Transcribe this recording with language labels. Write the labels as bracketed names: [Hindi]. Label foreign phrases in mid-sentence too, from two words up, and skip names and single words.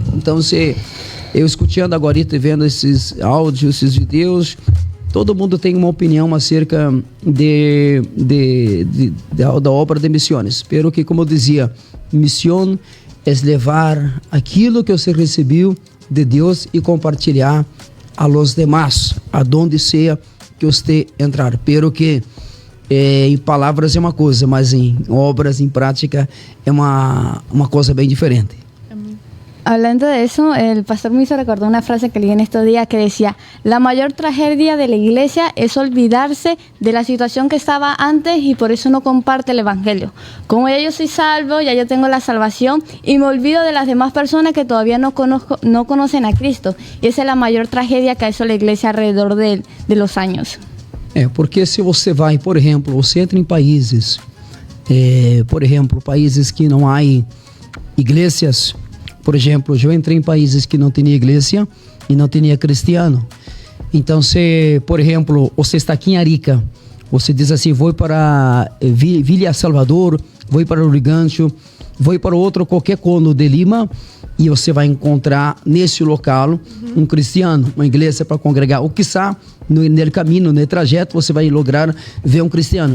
[Portuguese] Então, eu escutando agora e vendo esses áudios, esses vídeos, todo mundo tem uma opinião acerca da obra de missões. Pero que, como eu dizia, missão é levar aquilo que você recebeu de Deus e compartilhar [Spanish] a los demás, [Portuguese] aonde seja que você entrar. Pero que em palavras é uma coisa, mas em obras, em prática, é uma coisa bem diferente. [Spanish] Hablando de eso, el pastor me hizo recordar una frase que leí en estos días que decía: la mayor tragedia de la iglesia es olvidarse de la situación que estaba antes y por eso no comparte el evangelio. Como ya yo soy salvo, ya yo tengo la salvación y me olvido de las demás personas que todavía no conocen a Cristo. Y esa es la mayor tragedia que ha hecho la iglesia alrededor de los años. [Portuguese] Porque se você vai, por exemplo, você entra em países, por exemplo, países que não há igrejas. Por exemplo, eu entrei em países que não tinha igreja e não tinha cristiano. Então, se, por exemplo, você está aqui em Arica, você diz assim, vou para Villa Salvador, vou para o Rigancho, vou para outro qualquer cono de Lima, e você vai encontrar nesse local um cristiano, uma igreja para congregar, ou quiçá no caminho, no trajeto, você vai lograr ver um cristiano.